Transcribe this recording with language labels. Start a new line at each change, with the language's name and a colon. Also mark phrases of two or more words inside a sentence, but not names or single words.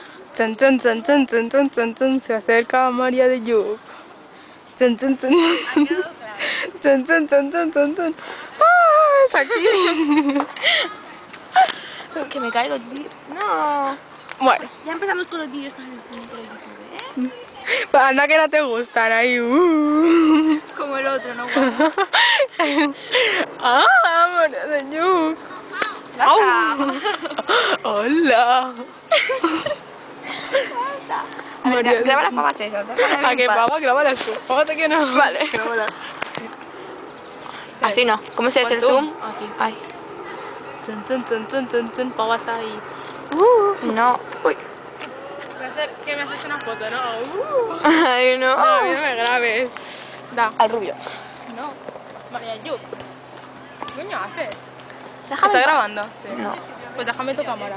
Spanish: Chan, chan, chan, chan, chan, chan, chan, chan, se acerca María de Yuc. Chan, chan, chan. Chan, chan, chan, chan, chan, chan. ¡Ah! Está aquí. Que me caigo, tío. No. Bueno. Ya empezamos con los vídeos para el YouTube, ¿eh? Pues anda que no te gustan ahí. Como el otro, ¿no? Guapo. ¡Ah! María de Yuc. ¡Hola! A ver, María de graba las Yuc. papas esas. ¿A qué pava? Grábalas tú. Fíjate que no. Vale. Grábalas. Así no. ¿Cómo se hace el zoom? Aquí. Ay. Chan, chan, chan, chan, chan, chan, pavas ahí. No. Uy. Que me haces una foto, ¿no? Ay, no. No, a mí no me grabes. Da. Al rubio. No. María Yuc. ¿Qué coño haces? Déjame. ¿Estás grabando? Sí. No. Pues déjame tu cámara.